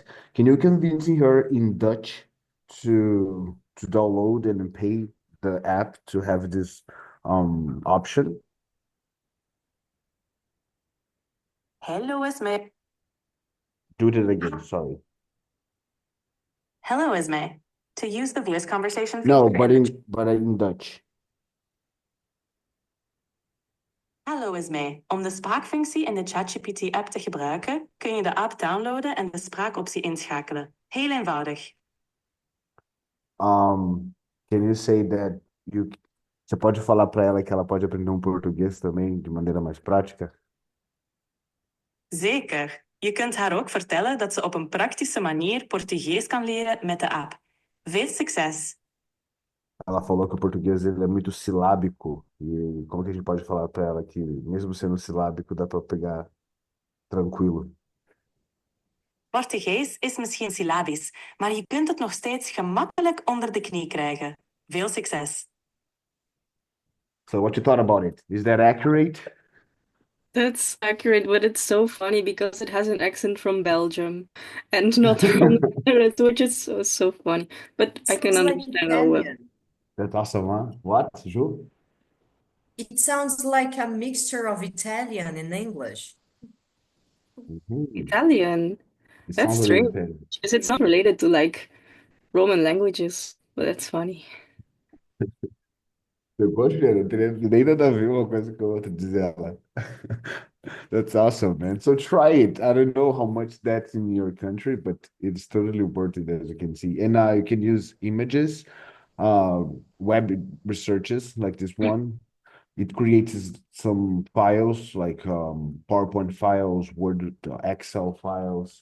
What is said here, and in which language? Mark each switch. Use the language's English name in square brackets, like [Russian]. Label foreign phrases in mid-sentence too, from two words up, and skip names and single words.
[English] Can you convince her in Dutch to download and then pay the app to have this option? Hello, Esmé. Do it again, sorry. Hello, Esmé. To use the voice conversation No, feature in the but in Dutch. [Dutch] Hallo Esmé. Om de spraakfunctie in de ChatGPT-app te gebruiken, kun je de app downloaden en de spraakoptie inschakelen. Heel eenvoudig. [English] Can you say that you [Portuguese] você pode falar para ela que ela pode aprender português também de maneira mais prática? [Dutch] Zeker. Je kunt haar ook vertellen dat ze op een praktische manier Portugees kan leren met de app. Veel succes! [Portuguese] Ela falou que o português ele é muito silábico e como que a gente pode falar para ela que mesmo sendo silábico dá para pegar tranquilo? [Dutch] Portugees is misschien syllabisch, maar je kunt het nog steeds gemakkelijk onder de knie krijgen. Veel succes! [English] So what you thought about it? Is that accurate? That's accurate, but it's so funny because it has an accent from Belgium and not from the Netherlands, which is so funny. But I can Sounds like understand how well. Italian. That's awesome, huh? What, Ju? It sounds like a mixture of Italian and English. Italian. It That's sounds a little strange Italian. because it's not related to like Roman languages, but that's funny. [Portuguese] Poxa, não teria nem nada a ver uma coisa com a outra, diz ela. [English] That's awesome, man. So try it. I don't know how much that's in your country, but it's totally worth it as you can see. And you can use images, uh, web researches like this one. It creates some files like PowerPoint files, Word, Excel files.